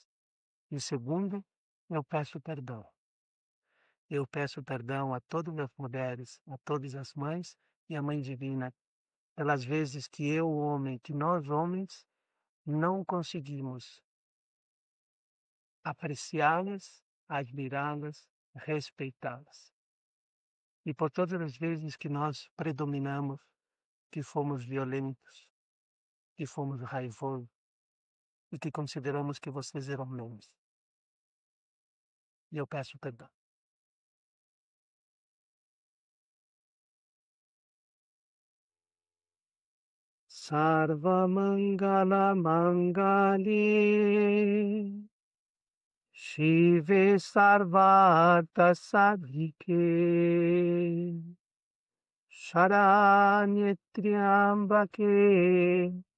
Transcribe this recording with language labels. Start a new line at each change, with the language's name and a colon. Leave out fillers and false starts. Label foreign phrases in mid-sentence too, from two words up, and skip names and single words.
Portuguese: E segundo, eu peço perdão. Eu peço perdão a todas as mulheres, a todas as mães e a Mãe Divina, pelas vezes que eu, homem, que nós homens, não conseguimos apreciá-las, admirá-las, respeitá-las. E por todas as vezes que nós predominamos, que fomos violentos, que fomos raivosos e que consideramos que vocês eram menos. E eu peço perdão.
Sanskrit: सर्व मङ्गल मङ्गलि शिवे सर्वार्थ साधिके शरण्ये त्र्यम्बके